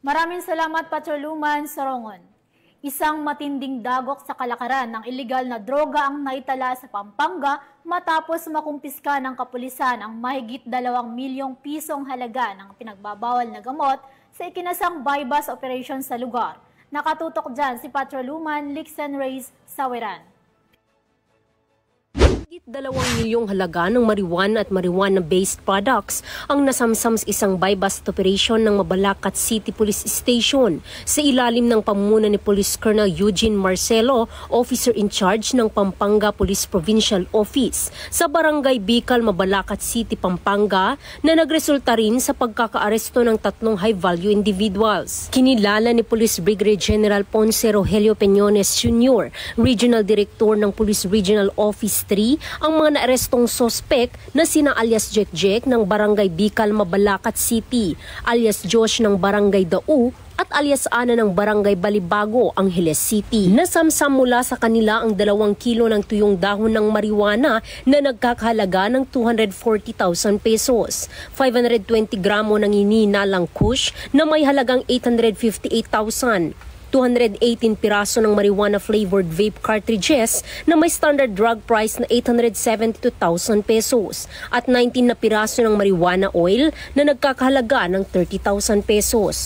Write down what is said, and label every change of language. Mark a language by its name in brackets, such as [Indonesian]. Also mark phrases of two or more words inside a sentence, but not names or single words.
[Filipino] Maraming salamat, Patrolwoman Sorongon. Isang matinding dagok sa kalakaran ng iligal na droga ang naitala sa Pampanga matapos makumpiska ng kapulisan ang mahigit 2 milyong pisong halaga ng pinagbabawal na gamot sa ikinasang [English] bypass operation [Filipino] sa lugar. Nakatutok dyan si Patrolwoman Lixen Reyes Saweran. Higit 2 milyong halaga ng marijuana at marijuana-based products ang nasamsam sa isang [English] buy-bust operation [Filipino] ng Mabalacat City Police Station sa ilalim ng pamumuno ni Police Colonel Eugene Marcelo, [English] Officer in Charge [Filipino] ng Pampanga Police Provincial Office sa Barangay Bicol, Mabalacat City, Pampanga na nagresulta rin sa pagkakaaresto ng 3 [English] high-value individuals. [Filipino] Kinilala ni Police Brigadier General Ponce Rogelio Peñones Jr., [English] Regional Director [Filipino] ng Police Regional Office 3, ang mga naarestong sospek na sina alias Jek ng Barangay Bicol, Mabalacat City, alias Josh ng Barangay Dau at alias Ana ng Barangay Balibago, Angeles City. Nasamsam mula sa kanila ang 2 kilo ng tuyong dahon ng marijuana na nagkakahalaga ng 240,000 pesos, 520 gramo ng ininalang kush na may halagang 858,000, 218 piraso ng [English] marijuana-flavored vape cartridges [Filipino] na may [English] standard drug price [Filipino] na 872,000 pesos at 19 na piraso ng marijuana oil na nagkakahalaga ng 30,000 pesos.